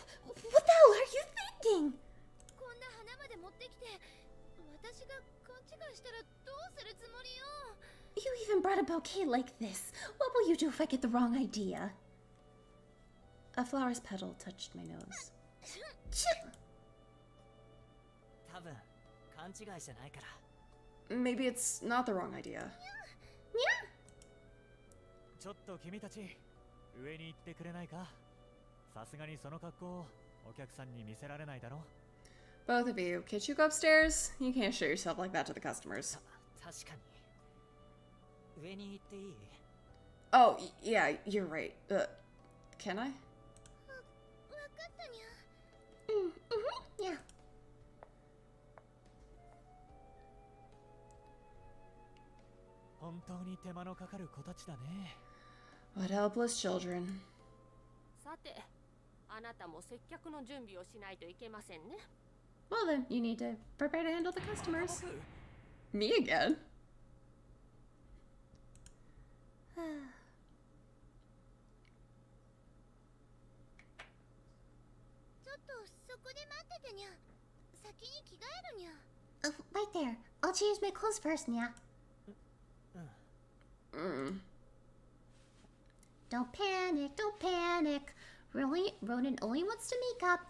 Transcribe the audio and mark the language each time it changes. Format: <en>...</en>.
<en>What the hell are you thinking?</en> <ja>こんな花まで持ってきて私が勘違いしたらどうするつもりよ</ja> <en>You even brought a bouquet like this. What will you do if I get the wrong idea? A flower's petal touched my nose.</en> <ja>多分勘違いじゃないから。</ja> <en>Maybe it's not the wrong idea.</en> <ja>ちょっと君たち上に行ってくれないか？さすがにその格好をお客さんに見せられないだろ？</ja> <en>Both of you, can't you go upstairs? You can't show yourself like that to the customers.</en> <ja>確かに。上に行っていい？</ja> <en>Oh, yeah, you're right. Can I?</en> <ja>わかったにゃ</ja> <en>Yeah.</en> <ja>本当に手間のかかる子たちだね。</ja> <en>What helpless children.</en> <ja>さて、あなたも接客の準備をしないといけませんね。</ja> <en>Well then, you need to prepare to handle the customers. Me again?</en> <ja>ちょっとそこで待っててにゃ先に着替えるにゃ</ja> <en>Right there. I'll change my clothes first, Nya. Don't panic, don't panic. Really, Ronan only wants to make up.</en>